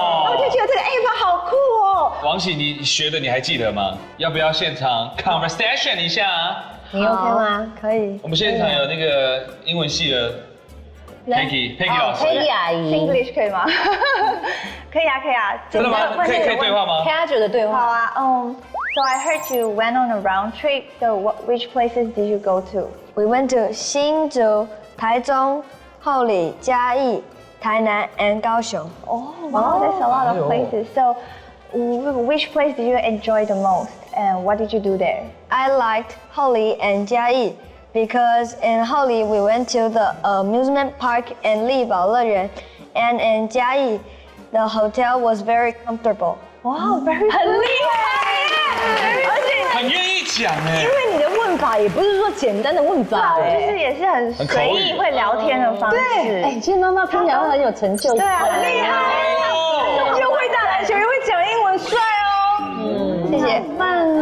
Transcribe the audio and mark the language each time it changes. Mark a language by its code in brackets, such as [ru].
[zh] 我就觉得这个 app 好酷哦。王喜，你学的你还记得吗？要不要现场 conversation 一下啊？你 OK 吗？可以。我们现场有那个英文系的 Peggy 老师 Peggy 阿姨 English 可以吗？可以啊，可以啊。真的吗？可以对话吗？Casual 的对话。 [en] 好啊，So I heard you went on a round trip. So which places did you go to? We went to 新竹、台中、后里、嘉义、台南 and 高雄。 Oh, wow, that's a lot of places. So which place did you enjoy the most? And what did you do there? I liked 后里 and 嘉义 because in 后里 we went to the amusement park and 丽宝乐园, and in 嘉义 the hotel was very comfortable. Wow, very [zh] 很厉害，而且很愿意讲哎，因为你的问法也不是说简单的问法，就是也是很随意会聊天的方式。对，哎，其实妈妈听起来会很有成就感。对啊，很厉害，又会打篮球，又会讲英文，帅哦。谢谢，棒，